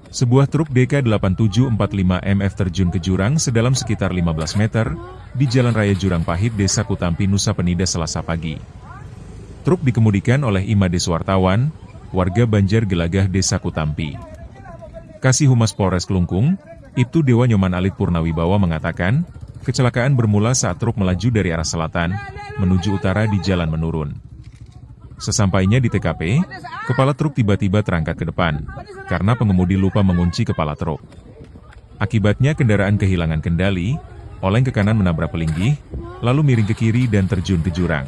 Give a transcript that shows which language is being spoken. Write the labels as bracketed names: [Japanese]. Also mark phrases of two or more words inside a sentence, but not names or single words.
[Indonesian] Sebuah truk DK8745MF terjun ke jurang sedalam sekitar 15 meter di Jalan Raya Jurang Pahit, Desa Kutampi, Nusa Penida, Selasa pagi. Truk dikemudikan oleh Imade Suwartawan, warga Banjar Gelagah, Desa Kutampi. Kasih Humas Polres Klungkung, Ibtu Dewa Nyoman Alit Purnawibawa mengatakan, kecelakaan bermula saat truk melaju dari arah selatan menuju utara di jalan menurun. Sesampainya di TKP, kepala truk tiba-tiba terangkat ke depan, karena pengemudi lupa mengunci kepala truk. Akibatnya kendaraan kehilangan kendali, oleng ke kanan menabrak pelinggih, lalu miring ke kiri dan terjun ke jurang.